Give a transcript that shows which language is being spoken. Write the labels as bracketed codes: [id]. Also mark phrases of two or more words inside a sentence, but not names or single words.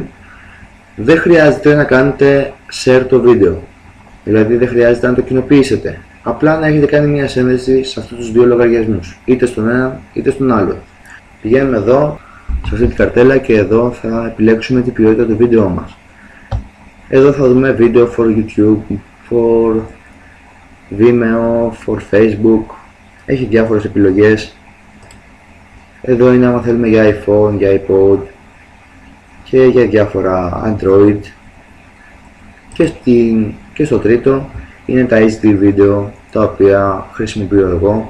[el] Δεν χρειάζεται να κάνετε share το βίντεο, δηλαδή δεν χρειάζεται να το κοινοποιήσετε. Απλά να έχετε κάνει μια σύνδεση σε αυτούς τους δύο λογαριασμούς, είτε στον ένα είτε στον άλλο. Πηγαίνουμε εδώ, σε αυτή την καρτέλα, και εδώ θα επιλέξουμε την ποιότητα του βίντεό μας. Εδώ θα δούμε βίντεο [en] for YouTube, for Vimeo, for Facebook. [el] Έχει διάφορες επιλογές. Εδώ είναι άμα θέλουμε για iPhone, για iPod και για διάφορα Android. Και στο τρίτο είναι τα HD βίντεο, τα οποία χρησιμοποιώ εγώ.